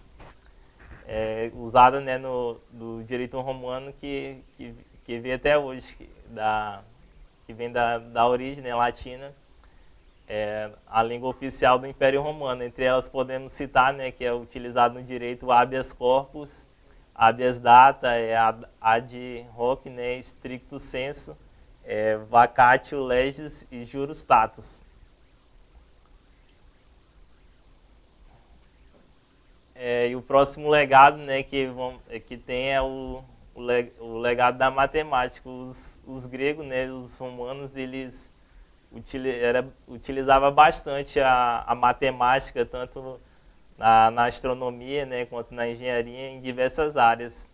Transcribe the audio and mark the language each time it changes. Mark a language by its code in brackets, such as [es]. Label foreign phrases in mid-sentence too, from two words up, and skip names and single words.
[pt] Usadas, né, do direito romano que vem até hoje, que vem da origem, né, latina, a língua oficial do Império Romano. Entre elas podemos citar, né, que é utilizado no direito [la] habeas corpus, habeas data, ad hoc, [pt] né, [la] stricto sensu, vacatio legis [pt] e [la] juris status. [pt] E o próximo legado, né, que tem é o legado da matemática. Os gregos, né, os romanos, eles utilizavam bastante a matemática, tanto na astronomia, né, quanto na engenharia, em diversas áreas.